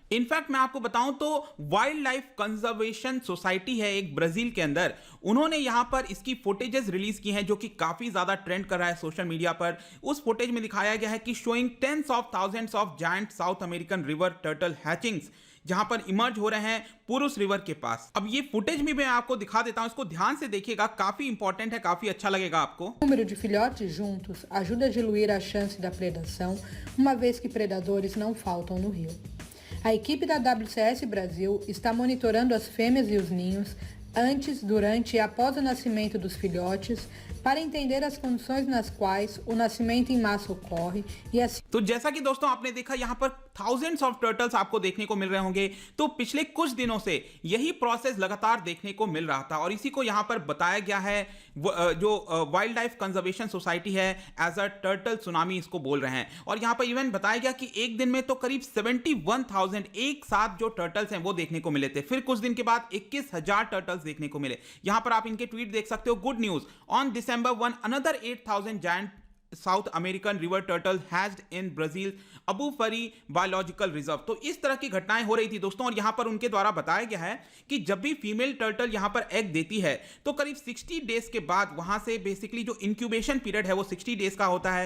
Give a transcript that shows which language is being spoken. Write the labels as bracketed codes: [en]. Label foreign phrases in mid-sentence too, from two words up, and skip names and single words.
[hi] इनफैक्ट मैं आपको बताऊं तो [en] wildlife conservation society [hi] है एक ब्राजील के अंदर, उन्होंने यहां पर इसकी फुटेजेस रिलीज की हैं जो कि काफी ज्यादा ट्रेंड कर रहा है [en] social media [hi] पर। उस फुटेज में दिखाया गया है कि [en] showing tens of thousands of giant South American river turtle hatchings, [hi] जहां पर इमर्ज हो रहे हैं पुरुष रिवर के पास। अब ये फुटेज भी मैं आपको दिखा देता हूं, इसको ध्यान से देखिएगा, काफी इंपॉर्टेंट है, काफी अच्छा लगेगा आपको। [pt] O número de filhotes juntos ajuda a diluir a chance da predação, uma vez que predadores não faltam no rio. A equipe da WCS Brasil está monitorando as fêmeas e os ninhos antes, durante e após o nascimento dos filhotes, para entender as condições nas quais o nascimento em massa ocorre e assim। [hi] तो जैसा कि दोस्तों आपने देखा, यहां पर [en] thousands of turtles [hi] आपको देखने को मिल रहे होंगे। तो पिछले कुछ दिनों से यही प्रोसेस लगातार देखने को मिल रहा था, और इसी को यहां पर बताया गया है, जो [en] wildlife conservation society [hi] है [en] as a turtle tsunami [hi] इसको बोल रहे हैं। और यहां पर इवन बताया गया कि एक दिन में तो करीब 71,000 एक साथ जो टर्टल्स हैं वो देखने को मिले थे। फिर कुछ दिन के बाद 21,000 टर्टल्स देखने को मिले। यहां पर आप इनके ट्वीट देख सकते हो। [en] good news, ऑन December 1 another 8,000 giant South American river turtle hatched in Brazil Abufari biological reserve. [hi] तो इस तरह की घटनाएं हो रही थी दोस्तों, और यहां पर उनके द्वारा बताया गया है कि जब भी [en] female turtle [hi] यहां पर एग देती है तो करीब 60 डेज के बाद वहां से बेसिकली जो [en] incubation period [hi] है वो 60 डेज का होता है।